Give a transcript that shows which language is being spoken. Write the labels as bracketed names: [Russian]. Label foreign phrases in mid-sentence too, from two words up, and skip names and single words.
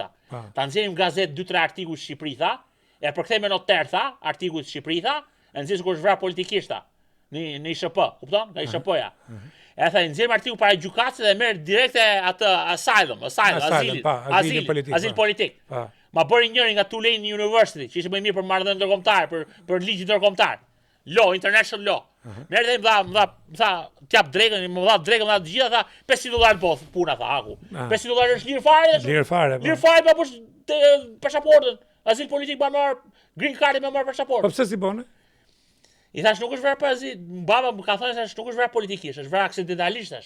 [Albanian] Ta nxjerrim gazetë 2-3 artikuj Shqipëri tha, e përkthejmë noter tha, artikuj Shqipëri tha, e nxjerrim kur është vrave politikishta. Në ISHP, kupton? Nga ISHP-ja. E tha nxjerrim artikuj para gjykatës dhe merr direkte atë azil politik. Ma bëri njëri nga Tulane University, që ishte më i mirë për marrëdhënie ndërkombëtare, për ligj ndërkombëtar. [English] Law, international law. [Albanian] Merr dhe më tha, t'jap drekën, më dha drekën, më dha të gjitha, tha $500 po puna, tha aku. $500 është lirë fare. Lirë fare. Lirë fare pa bësh pasaportën. Azil politik pa marr [English] green card [Albanian] me marr pasaportë. Po pse si bone? I thash nuk është vrarë për azil. Baba më ka thënë se nuk është vrarë politikisht, është vrarë aksidentalisht tash.